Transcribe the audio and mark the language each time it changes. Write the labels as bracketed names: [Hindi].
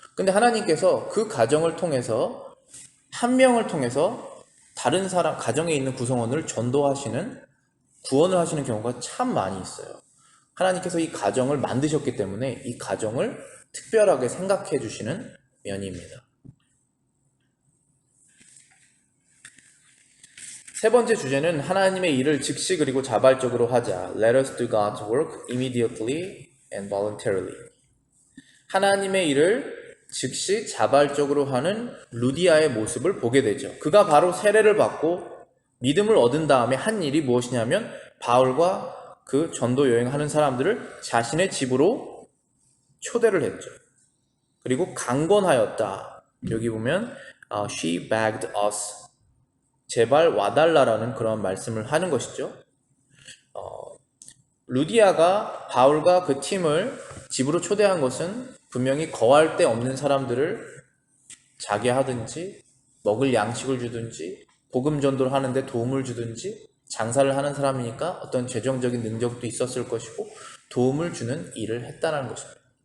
[Korean] 근데 하나님께서 그 가정을 통해서 한 명을 통해서 다른 사람, 가정에 있는 구성원을 전도하시는, 구원을 하시는 경우가 참 많이 있어요. 하나님께서 이 가정을 만드셨기 때문에 이 가정을 특별하게 생각해 주시는 면입니다. 세 번째 주제는 하나님의 일을 즉시 그리고 자발적으로 하자. [English] Let us do God's work immediately and voluntarily. [Korean] 하나님의 일을 즉시 자발적으로 하는 루디아의 모습을 보게 되죠. 그가 바로 세례를 받고 믿음을 얻은 다음에 한 일이 무엇이냐면 바울과 그 전도 여행하는 사람들을 자신의 집으로 초대를 했죠. 그리고 강권하였다. 여기 보면 [English] she begged us. [Korean] 제발 와달라라는 그런 말씀을 하는 것이죠. 루디아가 바울과 그 팀을 집으로 초대한 것은 분명히 거할 데 없는 사람들을 자게 하든지 먹을 양식을 주든지 복음 전도를 하는데 도움을 주든지 장사를 하는 사람이니까 어떤 재정적인 능력도 있었을 것이고 도움을 주는 일을 했다는 것입니다.